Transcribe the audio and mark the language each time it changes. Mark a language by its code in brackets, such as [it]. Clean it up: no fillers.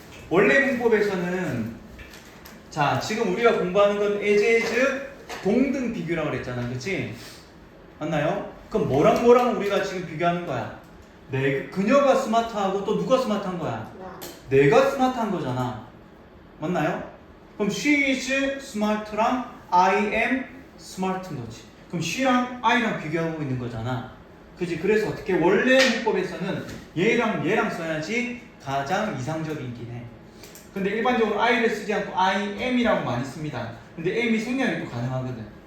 [ko] 원래 문법에서는 자, 지금 우리가 공부하는 건 as 동등 비교라고 그랬잖아, 그치? 맞나요? 그럼 뭐랑 우리가 지금 비교하는 거야? 그녀가 스마트하고 또 누가 스마트한 거야? 나. 내가 스마트한 거잖아. 맞나요? [en] 그럼 she is smart랑 I am smart [ko] 인 거지. 그럼 she랑 I랑 비교하고 있는 거잖아. 그지? 그래서 어떻게 원래 문법에서는 얘랑 써야지 가장 이상적이긴 해. 근데 일반적으로 I를 쓰지 않고 I am이라고 많이 씁니다. 근데 am이 생략이 또 가능하거든.